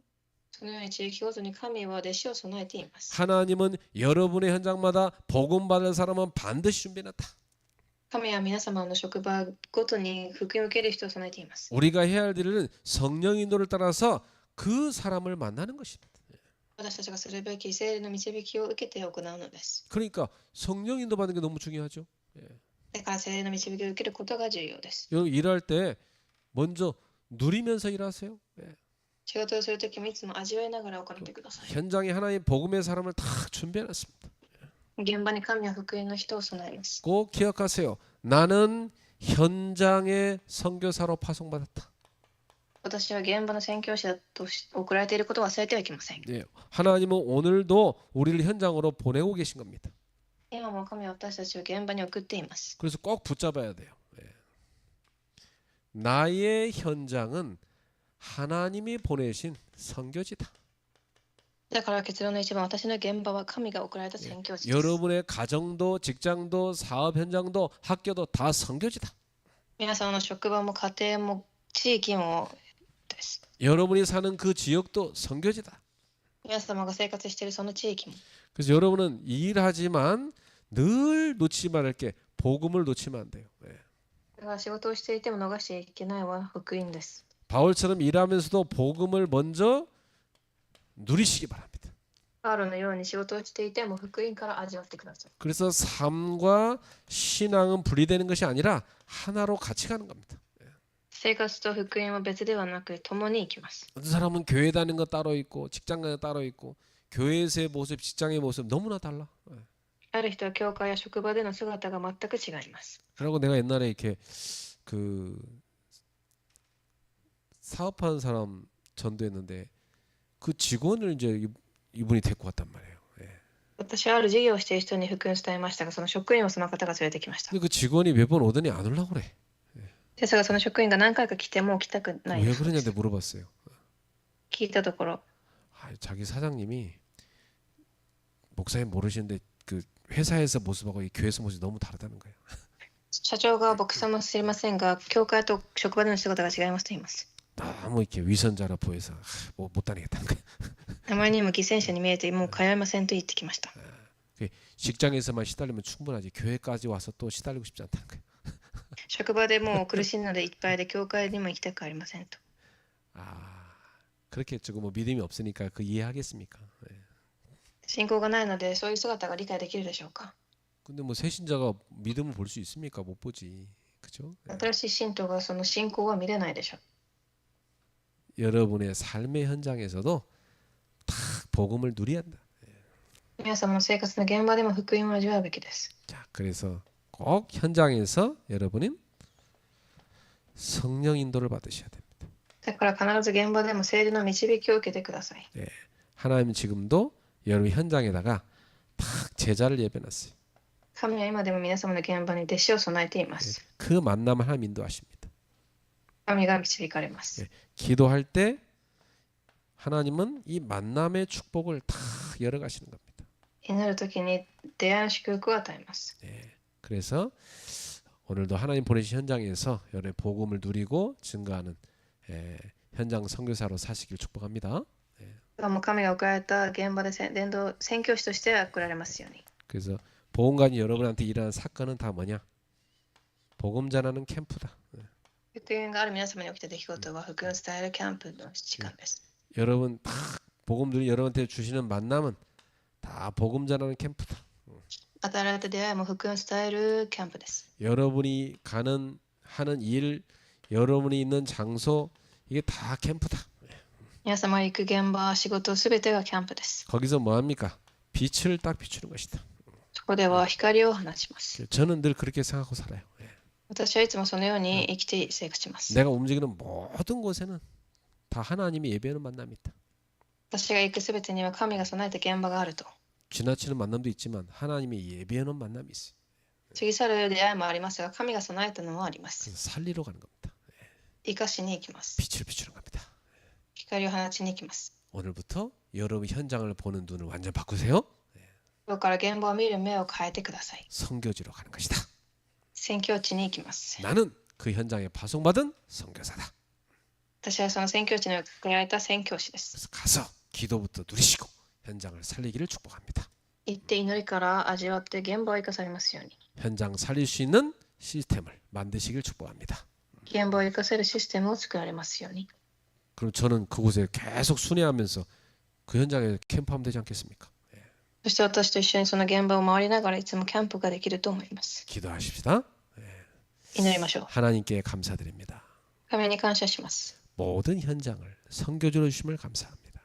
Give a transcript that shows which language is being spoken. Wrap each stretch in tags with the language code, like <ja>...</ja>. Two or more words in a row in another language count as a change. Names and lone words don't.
<ja>そのように地域ごとに神は弟子を備えています。</ja> <ko>하나님은 여러분의 현장마다 복음 받을 사람은 반드시 준비해놨다.</ko> <ja>神は皆様の職場ごとに福音を受ける人を備えています。</ja> <ko>우리가 해야 할 일은 성령 인도를 따라서 그 사람을 만나는 것입니다.</ko> <ja>私たちがするべき聖霊の導きを受けて行うのです。</ja> <ko>그러니까 성령 인도 받는 게 너무 중요하죠.</ko> <ja>だから聖霊の導きを受けることが重要です。</ja> <ko>여러분 일할 때 먼저 누리면서 일하세요.</ko> <ja>仕事をするときもいつも味わいながら行ってください。</ja> <ko>현장에 하나님 복음의 사람을 다 준비해놨습니다.</ko> <ja>現場に神は福音の人を備えます。</ja> <ko>꼭 기억하세요. 나는 현장의 선교사로 파송받았다.</ko> <ja>私は現場の宣教師として送られていることを忘れてはいけません。</ja> <ko>네, 하나님은 오늘도 우리를 현장으로 보내고 계신 겁니다.</ko> <ja>今も神は私たちを現場に送っています。</ja> <ko>그래서 꼭 붙잡아야 돼요. 나의 현장은 하나님이 보내신 선교지다.</ko> <ja>だから結論の一番、私の現場は神が送られた</ja> <ko>예.</ko> <ja>宣教師です。</ja> <ko>여러분의 가정도 직장도 사업 현장도 학교도 다 선교지다.</ko> <ja>皆さんの職場も家庭も地域もです。</ja> <ko>여러분이 사는 그 지역도 선교지다.</ko> <ja>皆様が生活しているその地域も。</ja> <ko>그래서 여러분은 일하지만 늘 놓치지 말을 게 복음을 놓치면 안 돼요. 예.</ko> <ja>だから仕事をしていても逃しちゃいけないのは福音です。</ja> <ko>바울처럼 일하면서도 복음을 먼저 누리시기 바랍니다.</ko> <ja>パウロのように仕事をしていても福音から味わってください。</ja> <ko>그래서 삶과 신앙은 분리되는 것이 아니라 하나로 같이 가는 겁니다.</ko> <ja>生活と福音は別ではなく共に生きます。</ja> <ko>어떤 사람은 교회 다니는 거 따로 있고 직장 가는 거 따로 있고 교회에서의 모습, 직장의 모습 너무나 달라.</ko> <ja>ある人は教会や職場での姿が全く違います。</ja> <ko>그리고 내가 옛날에 이렇게 그 사업하는 사람 전도했는데 그 직원을 이제 이분이 데리고 왔단 말이에요. 예.</ko> <ja>私はある事業をしている人に福音を伝えましたが、その職員をその方が連れてきました。</ja> <ko>근데 그 직원이 몇 번 오더니 안 오려고 그래.</ko> <ja>ですがその職員が何回か来ても来たくない</ja> <ko>왜</ko> <ja>そうです。</ja> <ko>그러냐고 물어봤어요.</ko> <ja>聞いたところ、</ja> <ko>자기 사장님이 목사님 모르시는데 그 회사에서 모습하고 이 교회에서 모습이 너무 다르다는 거예요.</ko> <ja>社長が僕さんも知りませんが、教会と職場での姿が違いますと言います。</ja> <ko>너무 이렇게 위선자라 보여서 못 다니겠다는 거예요.</ko> <ja>あまりにも犠牲者に見えてもう通いませんと言ってきました。</ja> <ko>직장에서만 시달리면 충분하지 교회까지 와서 또 시달리고 싶지 않다는 거예요.</ko> <ja>職場でもう苦しいのでいっぱいで教会にも行きたくありませんと。</ja> <ko>그렇게 조금 뭐 믿음이 없으니까 그 이해하겠습니까? 예.</ko> <ja>信仰がないのでそういう姿が理解できるでしょうか。</ja> <ko>근데 뭐 새신자가 믿음을 볼 수 있습니까? 못 보지. 그죠? 예.</ko> <ja>新しい信徒がその信仰は見れないでしょう。</ja> <ko>여러분의 삶의 현장에서도 다 복음을 누려야 한다.</ko> <ja>皆様の生活の現場でも福音を味わうべきです。</ja> <ko>자, 그래서 꼭 현장에서 여러분은 성령 인도를 받으셔야 됩니다.</ko> <ja>だから必ず現場でも聖霊の導きを受けてください。</ja> <ko>예. 하나님 지금도 여러분 현장에다가 딱 제자를 예배놨어요.</ko> <ja>神は今でも皆様の現場に弟子を備えていま</ja> <ko>예.</ko> <ja>す。</ja> <ko>그 만남을 하나님 인도하십니다.</ko> <ja>神が導かれます</ja> <ko>예. 기도할 때 하나님은 이 만남의 축복을 다 열어가시는 겁니다.</ko> <ja>祈るときに出会いの祝福を与えます。</ja> <ko>예. 그래서 오늘도 하나님 보내신 현장에서 여러분의 복음을 누리고 증거하는 현장 선교사로 사시길 축복합니다.</ko> <ja>今日も神が送られた現場で伝道宣教師として送られますように。</ja> <ko>그래서 보험관이 여러분한테 일어난 사건은 다 뭐냐? 복음 전하는 캠프다.</ko> <ja>福音がある皆様に起きた出来事は福音を伝えるキャンプの時間です。</ja> <ko>여러분 다 복음들이 여러분한테 주시는 만남은 다 복음 전하는 캠프다.</ko> <ja>与えられた出会いも福音を伝えるキャンプです。</ja> <ko>여러분이 하는 일, 여러분이 있는 장소 이게 다 캠프다.</ko> <ja>皆様が行く現場、仕事すべてがキャンプです。</ja> <ko>거기서 뭐 합니까? 빛을 딱 비추는 것이다.</ko> <ja>そこでは光を放ちます。</ja> <ko>저는 늘 그렇게 생각하고 살아요.</ko> <ja>私はいつもそのように生きて生活します。</ja> <ko>내가 움직이는 모든 곳에는 다 하나님이 예배하는 만남이 있다.</ko> <ja>私が行くすべてには神が備えた現場があると。</ja> <ko>지나치는 만남도 있지만 하나님이 예배하는 만남이 있어요.</ko> <ja>過ぎ去る出会いもありますが、神が備えたのもあります。</ja> <ko>그래서 살리러 가는 겁니다.</ko> <ja>生かしに行きます。</ja> <ko>빛을 비추는 겁니다.</ko> <ja>光を放ちに行きます。</ja> <ko>오늘부터 여러분 현장을 보는 눈을 완전 바꾸세요.</ko> <ja>今日から現場を見る目を変えてください。</ja> <ko>선교지로 가는 것이다.</ko> <ja>宣教地に行きます。</ja> <ko>나는 그 현장에 파송받은 선교사다.</ko> <ja>私はその宣教地に送られた宣教師です。</ja> <ko>그래서 가서 기도부터 누리시고 현장을 살리기를 축복합니다.</ko> <ja>行って祈りから味わって現場を生かされますように。</ja> <ko>현장 살릴 수 있는 시스템을 만드시길 축복합니다.</ko> <ja>現場を生かせるシステムを作られますように。</ja> <ko>그럼 저는 그곳에 계속 순회하면서 그 현장에 캠프하면 되지 않겠습니까?</ko> <ja>そして私と一緒にその現場を回りながらいつもキャンプができると思います。</ja> <ko>기도하십시다.</ko> <ja>祈りましょう。</ja> <ko>하나님께 감사드립니다.</ko> <ja>神に感謝します。</ja> <ko>모든 현장을 선교지로 주심을 감사합니다.</ko>